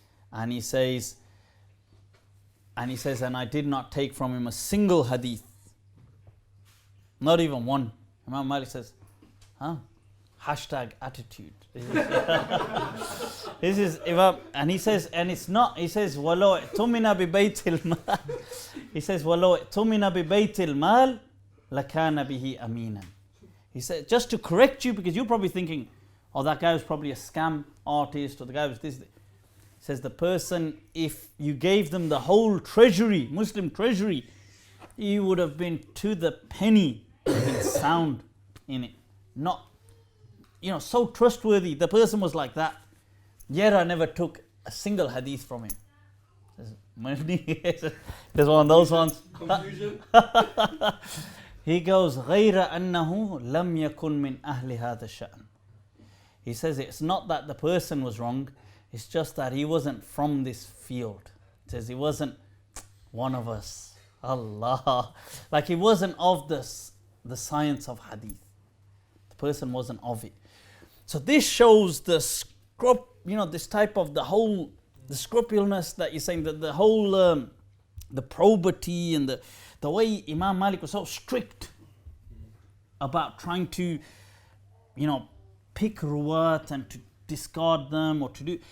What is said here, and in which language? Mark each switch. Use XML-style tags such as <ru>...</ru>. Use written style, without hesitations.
<en>And he says, and I did not take from him a single hadith. Not even one. Imam Malik says, hashtag attitude. This is Imam, and he says, and it's not, he says,</en> <ar>وَلَوْ اِعْتُمِنَا بِبَيْتِ الْمَالِ.</ar> <en>He says,</en> <ar>وَلَوْ اِعْتُمِنَا بِبَيْتِ الْمَالِ لَكَانَ بِهِ أَمِينًا.</ar> <en>He said, just to correct you, because you're probably thinking, oh, that guy was probably a scam artist, or the guy was this. He says, the person, if you gave them the whole treasury, Muslim treasury, he would have been to the penny sound in it. Not, so trustworthy. The person was like that. Yet I never took a single hadith from him. There's one of those ones. Confusion. He goes,</en> <ar>غَيْرَ أَنَّهُ لَمْ يَكُنْ مِنْ أَهْلِ هَذَا الشَّأْنِ.</ar> <en>He says it's not that the person was wrong, it's just that he wasn't from this field. He says he wasn't one of us. Allah. Like he wasn't of the science of hadith. The person wasn't of it. So this shows the this type of the scrupulousness that you're saying, that the whole, the probity and the way Imam Malik was so strict about trying to, pick ruwat and to discard them or to do.</en>